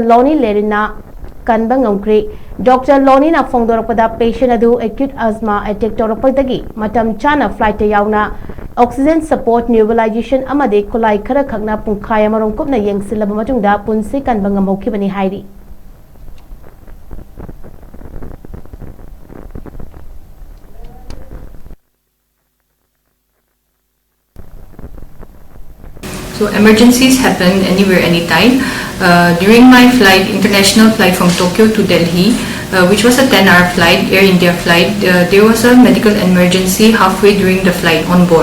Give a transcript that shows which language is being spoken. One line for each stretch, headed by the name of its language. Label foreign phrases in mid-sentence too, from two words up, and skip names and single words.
Manipuri: Lonnie Lerina kanba ngamkri Dr. Lonnie na phongdorakpada patient adu
English: acute asthma attack
Manipuri: torakpadagi matam chana flight yauna
English: oxygen support nebulization
Manipuri: amade kolai khara khakna pungkhai amarong kupna yengsilaba matungda punsi kanba ngamhokibani hairi.
English: So emergencies happen anywhere, anytime. During my flight, international flight from Tokyo to Delhi, which was a 10-hour flight, Air India flight, there was a medical emergency halfway during the flight on board.